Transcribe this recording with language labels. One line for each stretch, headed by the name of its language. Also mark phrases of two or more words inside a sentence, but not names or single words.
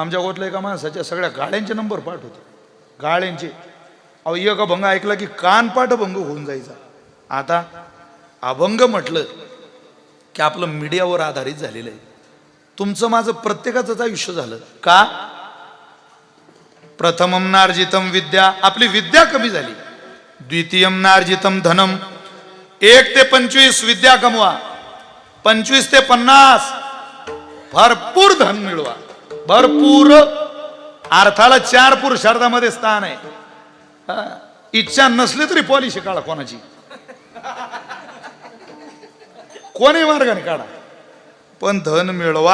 Marathi: आमच्या गोतल्या एका माणसाच्या सगळ्या गाड्यांचे नंबर पाठ होते, गाड्यांचे. अहो एक अभंग ऐकला की कानपाठ अभंग होऊन जायचा. आता अभंग म्हटलं की आपलं मीडियावर आधारित झालेलं आहे. तुमचं माझं प्रत्येकाचंच आयुष्य झालं का?
Sanskrit: प्रथमम नार्जितम विद्या,
Marathi: आपली विद्या कमी झाली.
Sanskrit: द्वितीयम नार्जितम धनम,
Marathi: 1 ते 25 विद्या कमवा, 25 ते 50 भरपूर धन मिळवा. भरपूर अर्थाला 4 पुरुषार्थामध्ये स्थान आहे. इच्छा नसली तरी पॉलिसी काढा कोणाची, कोणी मार्गाने काढा, पण धन मिळवा.